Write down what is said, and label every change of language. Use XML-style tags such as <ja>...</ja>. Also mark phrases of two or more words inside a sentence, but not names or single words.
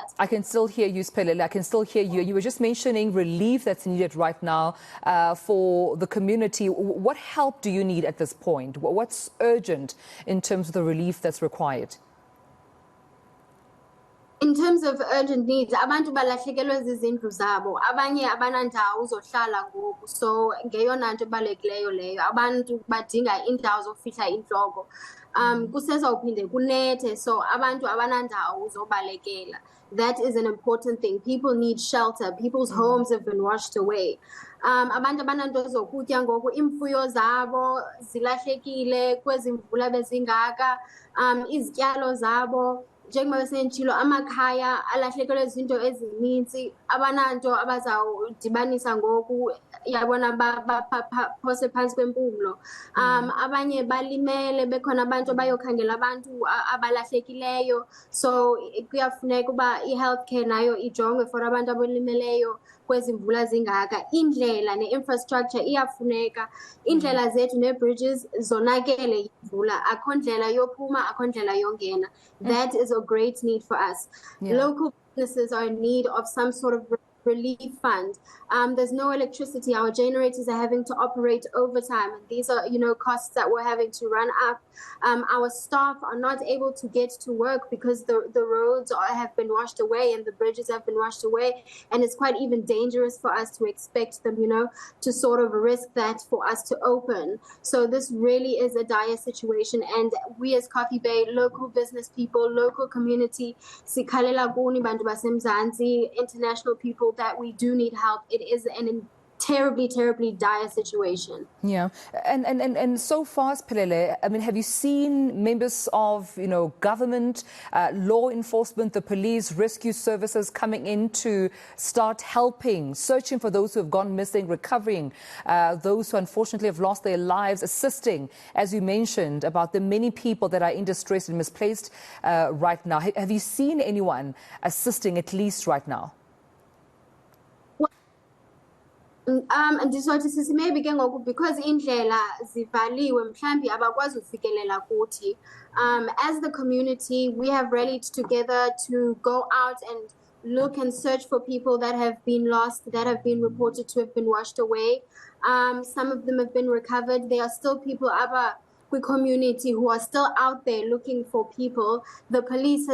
<en>I can still hear you, Sipelele. I can still hear you. You were just mentioning relief that's needed right now for the community. What help do you need at this point? What's urgent in terms of the relief that's required? In terms of urgent needs,</en> <xh>abantu balahlekelwe zizindlu zabo, abanye abanandawo zohlala ngoku, so ngeyona nto ebalulekileyo leyo. Abantu badinga indawo zokufihla intloko. Kusezawuphinde kunethe, so abantu abanandawo zobalekela.</xh> <en>That is an important thing. People need shelter. People's homes have been washed away.</en> <xh>Abantu abananto zokutya ngoku, imfuyo zabo zilahlekile kwezi mvula bezingaka, izityalo zabo njengoba besentshilo amakhaya alahlekelwe izinto ezininzi abananto abazawudibanisa ngoku yabona baphose phansi kwempumlo. Abanye balimele, bekhona abantu abayokhangela abantu abalahlekileyo, so kuyafuneka uba i-healthcare nayo ijongwe for abantu abalimeleyo kwezi mvula zingaka. Indlela ne-infrastructure iyafuneka. Indlela zethu ne-bridges zonakele imvula, akho ndlela yophuma, akho ndlela yongena.</xh> <en>That is a great need for us. Local businesses are in need of some sort of relief fund. There's no electricity. Our generators are having to operate overtime. And these are, costs that we're having to run up. Our staff are not able to get to work because the roads have been washed away and the bridges have been washed away. And it's quite even dangerous for us to expect them, to sort of risk that for us to open. So this really is a dire situation. And we as Coffee Bay, local business people, local community,</en> <xh>sikhalela kuni bantu basemzansi,</xh> <en>international people, that we do need help. It is a terribly, terribly dire situation. Yeah. And so far, Sipelele, I mean, have you seen members of, government, law enforcement, the police, rescue services coming in to start helping, searching for those who have gone missing, recovering those who unfortunately have lost their lives, assisting, as you mentioned, about the many people that are in distress and misplaced right now? Have you seen anyone assisting at least right now?</en> <xh>Ndizothi sisi maybe ke ngoku because indlela zivaliwe mhlambi abakwazi ufikelela kuthi.</xh> <en>As the community, we have rallied together to go out and look and search for people that have been lost, that have been reported to have been washed away. Some of them have been recovered. There are still people we community who are still out there looking for people.</en>